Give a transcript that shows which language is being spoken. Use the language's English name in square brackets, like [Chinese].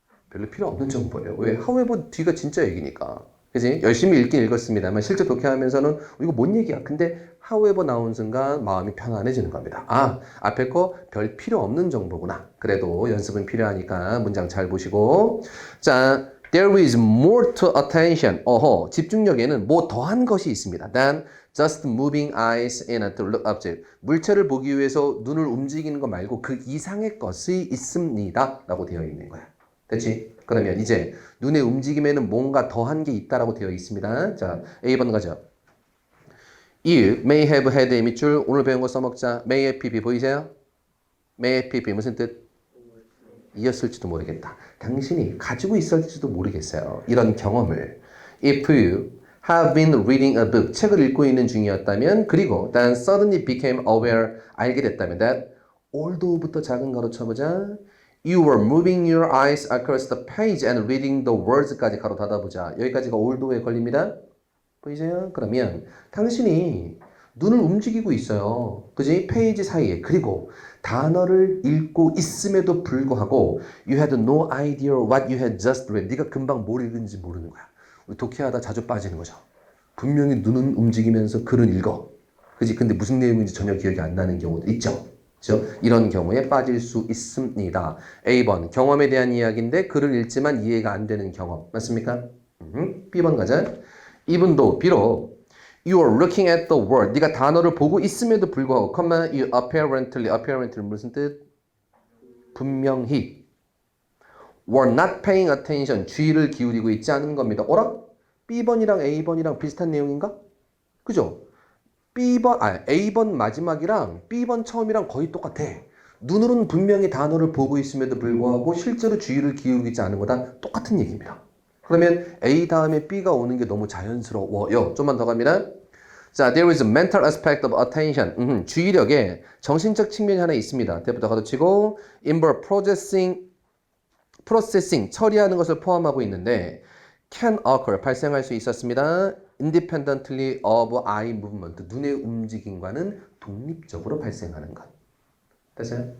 [Korean] 별로 필요 없는 정보예요. 왜? however 뒤가 진짜 얘기니까. 그지? 열심히 읽긴 읽었습니다만 실제 독해하면서는 이거 뭔 얘기야? 근데 however 나온 순간 마음이 편안해지는 겁니다. 아, 앞에 거 별 필요 없는 정보구나. 그래도 연습은 필요하니까 문장 잘 보시고. [English] 자, there is more to attention. [Korean] 어허, 집중력에는 뭐 더한 것이 있습니다. [English] than just moving eyes in a look object. [Korean] 물체를 보기 위해서 눈을 움직이는 거 말고 그 이상의 것이 있습니다. 라고 되어 있는 거야. 됐지? 그러면 이제 눈의 움직임에는 뭔가 더한 게 있다라고 되어 있습니다. 자, A번 가죠. [English] You may have had [Korean] 밑줄 오늘 배운 거 써먹자. may have pp 보이세요? may have pp 무슨 뜻? 이었을지도 모르겠다. 당신이 가지고 있었을지도 모르겠어요. 이런 경험을. [English] If you have been reading a book, [Korean] 책을 읽고 있는 중이었다면 그리고 [English] then suddenly became aware, [Korean] 알게 됐다면 [English] that although [Korean] 부터 작은 가로 쳐보자. [English] You were moving your eyes across the page and reading the words까지 [Korean] 가로 닫아보자. 여기까지가 although에 걸립니다. 보이세요? 그러면 당신이 눈을 움직이고 있어요. 그지? 페이지 사이에. 그리고 단어를 읽고 있음에도 불구하고 [English] You had no idea what you had just read. [Korean] 네가 금방 뭘 읽은지 모르는 거야. 우리 독해하다 자주 빠지는 거죠. 분명히 눈은 움직이면서 글은 읽어. 그지? 근데 무슨 내용인지 전혀 기억이 안 나는 경우도 있죠. 그렇죠? 이런 경우에 빠질 수 있습니다. A번 경험에 대한 이야기인데 글을 읽지만 이해가 안 되는 경험. 맞습니까? B번 가자. [English] Even도 [Korean] 비록 [English] You are looking at the word. [Korean] 네가 단어를 보고 있음에도 불구하고 [English] you apparently [Korean] 무슨 뜻? 분명히 [English] were not paying attention. [Korean] 주의를 기울이고 있지 않은 겁니다. 어라? B번이랑 A번이랑 비슷한 내용인가? 그죠? A번 마지막이랑 B번 처음이랑 거의 똑같아. 눈으로는 분명히 단어를 보고 있음에도 불구하고 실제로 주의를 기울이지 않은 거다 똑같은 얘기입니다. 그러면 A 다음에 B가 오는 게 너무 자연스러워요. 좀만 더 갑니다. [English] 자, there is a mental aspect of attention. [Korean] 주의력에 정신적 측면이 하나 있습니다. 대부터 가로치고 [English] involve processing, [Korean] 처리하는 것을 포함하고 있는데 [English] can occur, [Korean] 발생할 수 있었습니다. [English] independently of eye movement, [Korean] 눈의 움직임과는 독립적으로 발생하는 것. 됐어요?